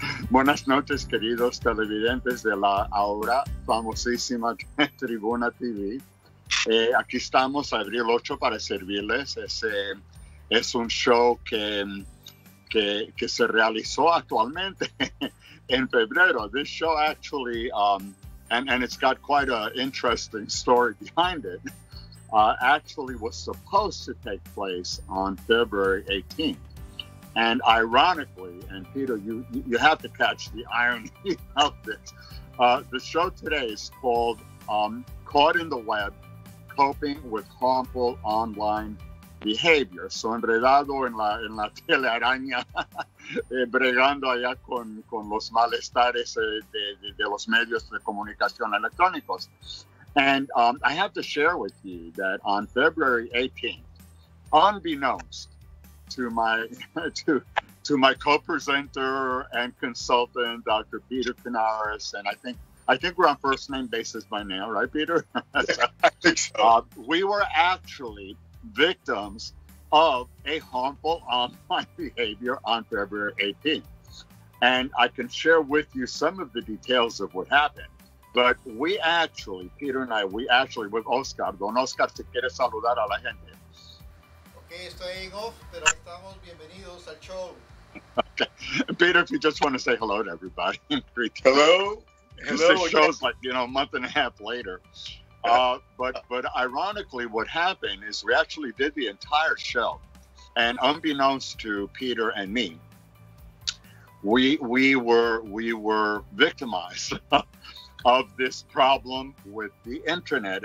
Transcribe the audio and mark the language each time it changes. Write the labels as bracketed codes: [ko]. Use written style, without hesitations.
[es] Buenas noches, queridos televidentes de la ahora famosísima Tribuna TV. Aquí estamos, abril 8, para servirles. Es un show que se realizó actualmente en febrero. [en] This show actually, and it's got quite an interesting story behind it, actually was supposed to take place on February 18th. And ironically, and Peter, you have to catch the irony of this. The show today is called Caught in the Web, Coping with Harmful Online Behavior. [es] So enredado en la telaraña, bregando allá con los malestares de los medios de comunicación electrónicos. [en] And I have to share with you that on February 18th, unbeknownst to my co-presenter and consultant, Dr. Peter Kanaris, and I think we're on first name basis by now, right, Peter? I think so. We were actually victims of a harmful online behavior on February 18th. And I can share with you some of the details of what happened. But Peter and I, with Oscar, [es] Don Oscar, si quiere saludar a la gente. Ok, estoy en off, pero estamos bienvenidos al show. [en] Okay. Peter, if you just want to say hello to everybody. Hello. Hello. The show's like, a month and a half later. But ironically, what happened is we actually did the entire show. And unbeknownst to Peter and me, we were victimized of this problem with the internet.